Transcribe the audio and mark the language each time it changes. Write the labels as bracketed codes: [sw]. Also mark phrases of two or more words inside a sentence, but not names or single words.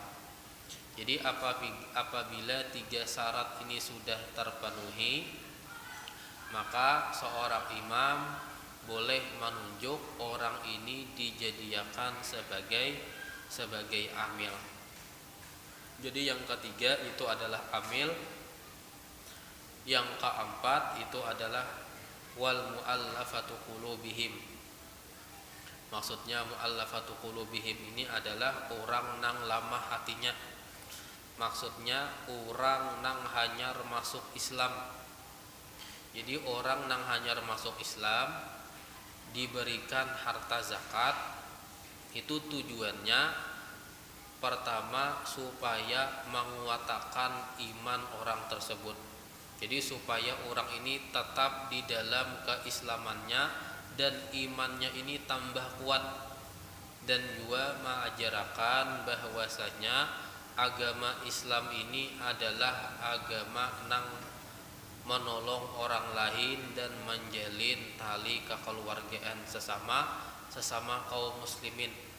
[id] Jadi apabila tiga syarat ini sudah terpenuhi, maka seorang imam boleh menunjuk orang ini dijadikan sebagai amil. Jadi yang ketiga itu adalah amil. Yang keempat itu adalah [ar] والمؤلفة قلوبهم. [id] Maksudnya [ar] المؤلفة قلوبهم [id] ini adalah orang nang lamah hatinya. Maksudnya orang nang hanyar masuk Islam. Jadi orang nang hanyar masuk Islam diberikan harta zakat, itu tujuannya pertama supaya menguatkan iman orang tersebut. Jadi supaya orang ini tetap di dalam keislamannya dan imannya ini tambah kuat, dan juga mengajarkan bahwasanya agama Islam ini adalah agama nang menolong orang lain dan menjalin tali kekeluargaan sesama kaum muslimin.